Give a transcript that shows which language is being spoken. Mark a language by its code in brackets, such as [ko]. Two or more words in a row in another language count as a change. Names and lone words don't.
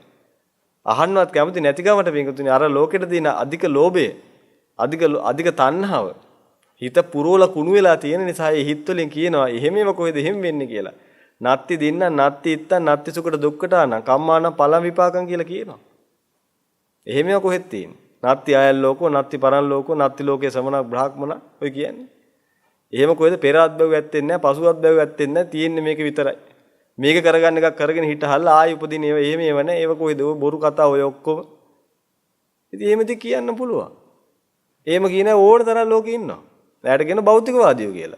[si] අහන්නවත් කැමති නැති ගමට පිංගුතුනි අර ලෝකෙට තියෙන අධික ලෝභය අධික තණ්හාව හිත පුරෝලා කුණු වෙලා තියෙන නිසා ඒ හිත වලින් කියනවා එහෙමම කොහෙද එහෙම වෙන්නේ කියලා. [pi] නත්ති දින්න නත්ති ඉත්ත නත්ති සුකට දුක්කට ආන කම්මාන පලම් විපාකම් [si] කියලා කියනවා. එහෙමම කොහෙද තියෙන්නේ? [pi] නත්ති ආයල් ලෝකෝ නත්ති පරන් ලෝකෝ නත්ති ලෝකේ සමන බ්‍රාහ්මණ [si] ඔය කියන්නේ. එහෙම කොහෙද පෙර අත්බැව් ඇත්තෙන්නේ නැහැ පසු අත්බැව් ඇත්තෙන්නේ නැහැ තියෙන්නේ මේක විතරයි. මේක කරගන්න එකක් කරගෙන හිටහල්ලා ආයි උපදින ඒව එහෙම ඒව නැහැ. ඒව කොහෙද බොරු කතා ඔය ඔක්කොම. ඉතින් එහෙමද කියන්න පුළුවන්. එහෙම කියන ඕන තරම් ලෝකෙ ඉන්නවා. එයාට කියන භෞතිකවාදියෝ කියලා.